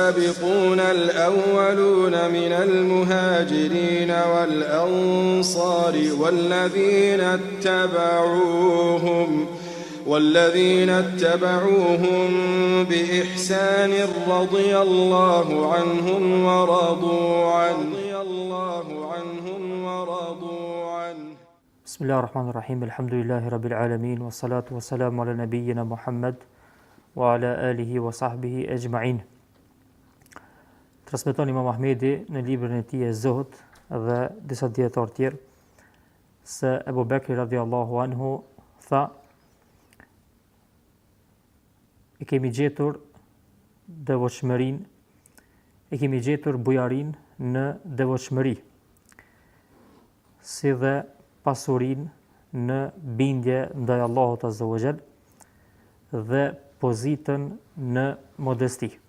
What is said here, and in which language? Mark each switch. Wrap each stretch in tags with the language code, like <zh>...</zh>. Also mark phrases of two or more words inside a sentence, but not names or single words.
<ar>والسابقون الأولون من المهاجرين والأنصار والذين اتبعوهم بإحسان رضي الله عنهم ورضوا عنه. بسم الله الرحمن الرحيم. الحمد لله رب العالمين والصلاة والسلام على نبينا محمد وعلى آله وصحبه أجمعين.</ar> <sq>Transmeton Imam Ahmedi në librin e tij e Zohd dhe disa dietar tjerë se Ebu Bekri</sq> <ar>رضي الله عنه</ar> <sq>tha: e kemi gjetur devotshmërinë, e kemi gjetur bujarinë në devotshmëri, si dhe pasurinë në bindje ndaj Allahut</sq> <ar>عز وجل</ar> <sq>dhe pozitën në modesti.</sq>